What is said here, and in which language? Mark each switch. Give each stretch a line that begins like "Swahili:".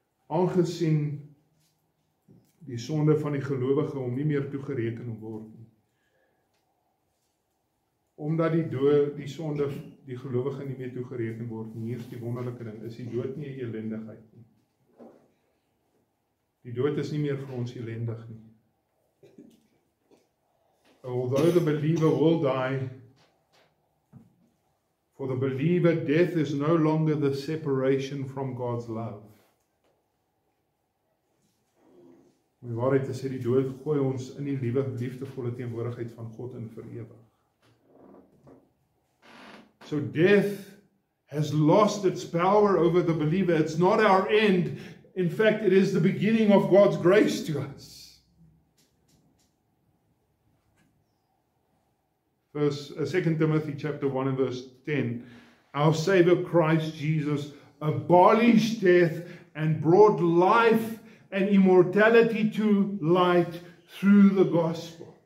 Afrikaans: Aangesien die sonde van die gelowige hom nie meer toegereken word nie. Omdat die sonde die gelowige nie meer toegereken word nie, hier is die wonderlike ding, is die dood nie 'n elendigheid nie. Die dood is nie meer vir ons elendig nie.
English: Although the believer will die, for the believer, death is no longer the separation from God's love.
Afrikaans: Om die waarheid te sê, die dood gooi ons in die liefdevolle teenwoordigheid van God in vir ewig.
English: So death has lost its power over the believer. It's not our end. In fact, it is the beginning of God's grace to us. 2 Timothy chapter 1 and verse 10. Our Savior Christ Jesus abolished death and brought life and immortality to light through the gospel.